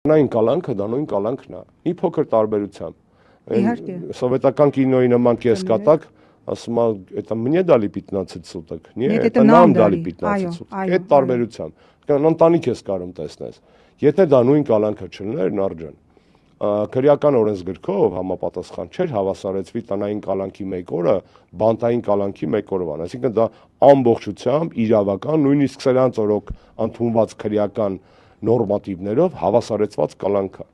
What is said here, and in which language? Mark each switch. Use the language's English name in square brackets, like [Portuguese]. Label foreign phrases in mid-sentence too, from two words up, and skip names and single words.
[Armenian] Նույն կալանքը դա նույն կալանքն է, մի փոքր տարբերությամբ։ Իհարկե։ Սովետական կինոյի նման կեսկատակ, ասում ա, [Russian] это мне дали 15 суток, не, Нет, это нам дали 15 суток։ [Armenian] Այդ տարբերությամբ, ընտանիք ես կարում տեսնես։ Եթե դա նույն կալանքը չլներ, Նարդյան, քրեական օրենսգրքով համապատասխան չէր հավասարեցվի տնային կալանքի 1 օրը բանտային կալանքի 1 օրվան, այսինքն դա ամբողջությամբ իրավական, նույնիսկ սրանց օրոք ընդունված քրեական նորմատիվներով հավասարեցված կալանք է։